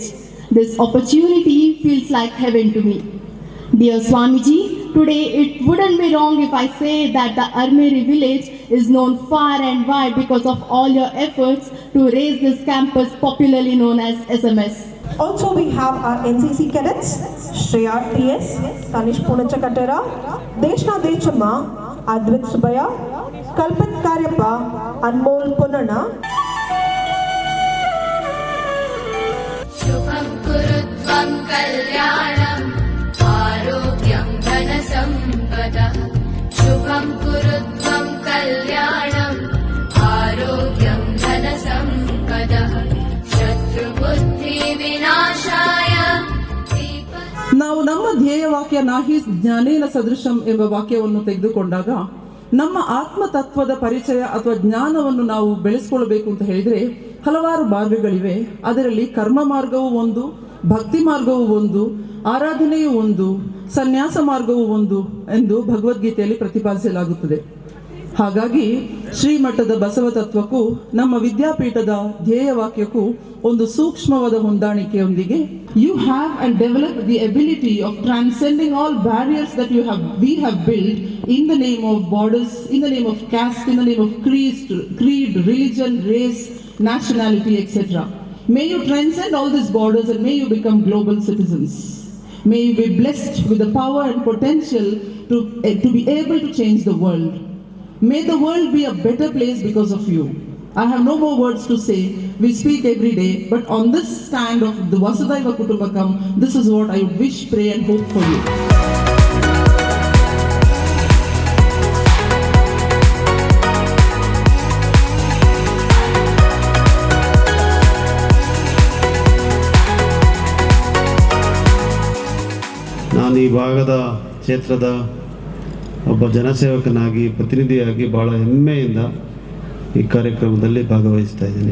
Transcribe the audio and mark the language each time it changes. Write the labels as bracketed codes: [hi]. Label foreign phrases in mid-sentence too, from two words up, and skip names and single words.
[en] This opportunity feels like heaven to me. Dear Swamiji, today it wouldn't be wrong if I say that the Armeri village is known far and wide because of all your efforts to raise this campus popularly known as SMS. Also, we have our NCC cadets, Shreya TS, Tanish Punachakatera, Deshna Dechama, Advit Subaya, Kalpat Karyappa, Anmol Punana. [sa] शुभं कुरुत्वं कल्याणं, आरोग्यं धनसंपदा. शुभं कुरुत्वं कल्याणं, आरोग्यं धनसंपदा. [kn] ನಾವು ನಮ್ಮ ಧ್ಯೇಯ ವಾಕ್ಯ [sa] ನಾಹಿ ಜ್ಞಾನೇನ ಸದೃಶಂ [kn] ಎಂಬ ವಾಕ್ಯವನ್ನು ತೆಗೆದುಕೊಂಡಾಗ ನಮ್ಮ ಆತ್ಮತತ್ವದ ಪರಿಚಯ ಅಥವಾ ಜ್ಞಾನವನ್ನು ನಾವು ಬೆಳೆಸ್ಕೊಳ್ಬೇಕು ಅಂತ ಹೇಳಿದರೆ ಹಲವಾರು ಮಾರ್ಗಗಳಿವೆ. ಅದರಲ್ಲಿ ಕರ್ಮ ಮಾರ್ಗವೂ ಒಂದು, ಭಕ್ತಿ ಮಾರ್ಗವೂ ಒಂದು, ಆರಾಧನೆಯೂ ಒಂದು, ಸನ್ಯಾಸ ಮಾರ್ಗವೂ ಒಂದು ಎಂದು ಭಗವದ್ಗೀತೆಯಲ್ಲಿ ಪ್ರತಿಪಾದಿಸಲಾಗುತ್ತದೆ. ಹಾಗಾಗಿ ಶ್ರೀಮಠದ ಬಸವ ತತ್ವಕ್ಕೂ ನಮ್ಮ ವಿದ್ಯಾಪೀಠದ ಧ್ಯೇಯವಾಕ್ಯಕ್ಕೂ ಒಂದು ಸೂಕ್ಷ್ಮವಾದ ಹೊಂದಾಣಿಕೆಯೊಂದಿಗೆ [en] you have and develop the ability of transcending all barriers that we have build in the name of borders, in the name of caste, in the name of creed, religion, race, nationality, etc. May you transcend all these borders and may you become global citizens. May you be blessed with the power and potential to be able to change the world. May the world be a better place because of you. I have no more words to say. We speak every day, but on this stand of the [sa] वसुधैव कुटुम्बकम्, [en] this is what I would wish, pray and hope for you. [kn] ನಾನು ಈ ಭಾಗದ ಕ್ಷೇತ್ರದ ಒಬ್ಬ ಜನಸೇವಕನಾಗಿ ಪ್ರತಿನಿಧಿಯಾಗಿ ಭಾಳ ಹೆಮ್ಮೆಯಿಂದ ಈ ಕಾರ್ಯಕ್ರಮದಲ್ಲಿ ಭಾಗವಹಿಸ್ತಾ ಇದ್ದೀನಿ.